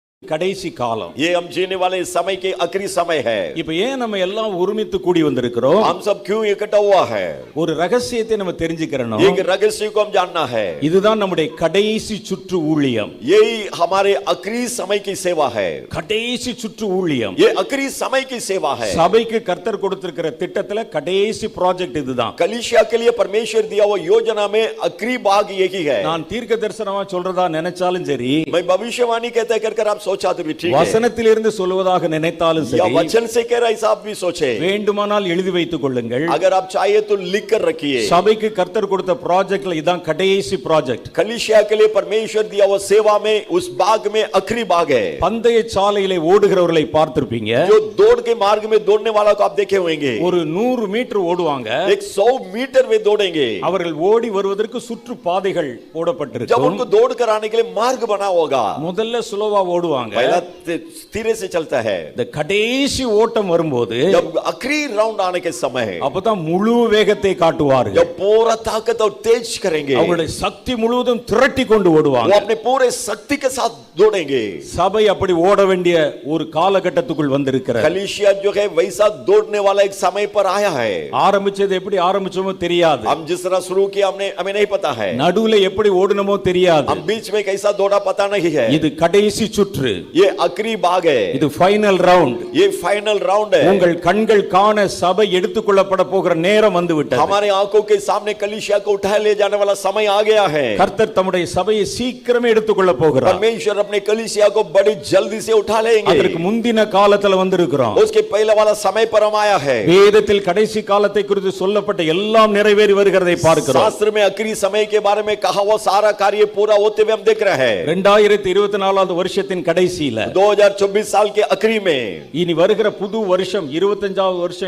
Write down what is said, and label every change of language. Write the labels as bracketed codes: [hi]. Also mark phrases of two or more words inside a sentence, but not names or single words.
[ta] கடைசி காலம். [hi] ये हम जीने वाले समय के आखिरी समय है. [ta] இப்ப ஏன் நம்ம எல்லாம் ஒருமித்து கூடி வந்திருக்கிறோம்? [hi] हम सब क्यों इकट्ठा हुआ है? [ta] ஒரு ரகசியத்தை நம்ம தெரிஞ்சுக்கறணும். [hi] एक रहस्य को हम जानना है. [ta] இதுதான் நம்முடைய கடைசி சுற்று ஊழியம். [hi] यही हमारे आखिरी समय की सेवा है. [ta] கடைசி சுற்று ஊழியம். [hi] ये आखिरी समय की सेवा है. [ta] சபைக்கு கர்த்தர் கொடுத்திருக்கிற திட்டத்துல கடைசி ப்ராஜெக்ட் இதுதான். [hi] कलीसिया के लिए परमेश्वर दिया हुआ योजना में आखिरी भाग यही है. [ta] நான் தீர்க்க தரிசனமா சொல்றதா நினைச்சாலும் சரி, [hi] मैं भविष्यवाणी कहते कर आप सोचा तो भी ठीक है. [ta] வசனத்திலிருந்து சொல்வதாக நினைத்தாலும் [hi] या [ta] சரி, [hi] वचन से कह रहा है आप भी सोचे. [ta] வேண்டுமானால் எழுதி வைத்துக் கொள்ளுங்கள். [hi] अगर आप चाहे तो लिख कर रखिए. [ta] சபைக்கு கர்த்தர் கொடுத்த ப்ராஜெக்ட்ல இதான் கடைசி ப்ராஜெக்ட். [hi] कलीसिया के लिए परमेश्वर दिया हुआ सेवा में उस भाग में आखिरी भाग है. [ta] பந்தய சாலையிலே ஓடுகிறவர்களை பார்த்திருப்பீங்க. [hi] जो दौड़ के मार्ग में दौड़ने वाला को आप देखे होंगे. [ta] ஒரு 100 மீட்டர் ஓடுவாங்க. [hi] 100 मीटर वे दौड़ेंगे. [ta] அவர்கள் ஓடி வருவதற்கு சுற்று பாதைகள் [hi] जब [ta] போடப்பட்டிருக்கும். [hi] उनको दौड़ कर आने के लिए मार्ग बना होगा. [ta] முதல்ல ஸ்லோவா ஓடுவாங்க. [hi] पहला धीरे से चलता है. [ta] இந்த கடைசி ஓட்டம் வரும்போது [hi] जब आखिरी राउंड आने के समय [ta] அப்பதான் முழு வேகத்தை காட்டுவார்கள். [hi] जब पूरा ताकत और तेज करेंगे. [ta] அவங்களுடைய சக்தி முழுவதும் திரட்டி கொண்டு [hi] वो [ta] ஓடுவாங்க. [hi] अपने पूरे शक्ति के साथ दौड़ेंगे. [ta] சபை அப்படி ஓட வேண்டிய ஒரு காலகட்டத்துக்குள் வந்திருக்கிறது. [hi] कलीसिया जो है वैसा दौड़ने वाला एक समय पर आया है. [ta] ஆரம்பிச்சது எப்படி ஆரம்பிச்சோமோ தெரியாது. [hi] हम जिस तरह शुरू किया हमें नहीं पता है. [ta] நடுவுல எப்படி ஓடுனமோ தெரியாது. [hi] हम बीच में कैसा दौड़ा पता नहीं है. [ta] இது கடைசி சுற்று. [hi] ये आखिरी भाग है. [ta] இது [en] final round. [hi] ये [en] final round [hi] है. [ta] உங்கள் கண்கள் காண சபை எடுத்துக்கொள்ளப்பட போகிற நேரம் வந்து விட்டது. [hi] हमारे आंखों के सामने कलीसिया को उठा ले जाने वाला समय आ गया है. [ta] கர்த்தர் தம்முடைய சபையை சீக்கிரமே எடுத்துக்கொள்ள போகிறார். [hi] परमेश्वर अपने कलीसिया को बड़ी जल्दी से उठा लेंगे. [ta] அதற்கு முந்தின காலத்துல வந்திருக்கிறோம். [hi] उसके पहले वाला समय पर हम आया है. [ta] வேதத்தில் கடைசி காலத்தை குறித்து சொல்லப்பட்ட எல்லாம் நிறைவேறி வருகிறதை பார்க்கிறோம். [hi] शास्त्र में आखिरी समय के बारे में कहा हुआ सारा कार्य पूरा होते हुए हम देख रहे हैं. [ta] 2024 வருஷத்தின் கடைசியில [hi] 2024 साल के आखिरी में [ta] இனி வருகிற புது வருஷம் 25வது வருஷம்